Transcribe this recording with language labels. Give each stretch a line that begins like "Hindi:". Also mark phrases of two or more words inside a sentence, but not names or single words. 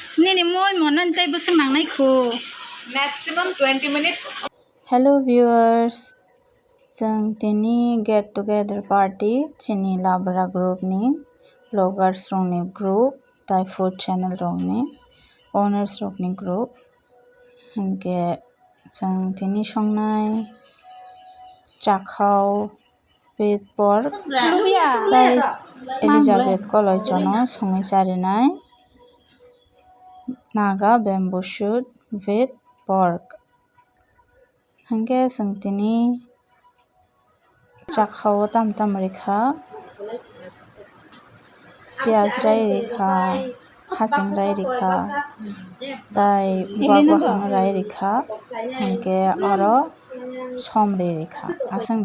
Kok Borok: Nini moi monan tay busang nang nai ko.
English: Maximum 20 minutes. Hello viewers,
Kok Borok: जों दिनै
English: get together party
Kok Borok: chini labra group ni bloggers rongni group tai
English: food channel
Kok Borok: rongni owners rongni group hingke जों दिनै संनाय chakhaw
English: with pork
Kok Borok: tai Elizabeth koloi chono songai charinai
English: naga bamboo shoot with pork
Kok Borok: hingke जों दिनै chakhaw tam rikha piaz rai rikha hasing rai rikha tai bagwahang rai rikha hingke oro som rai rikha asang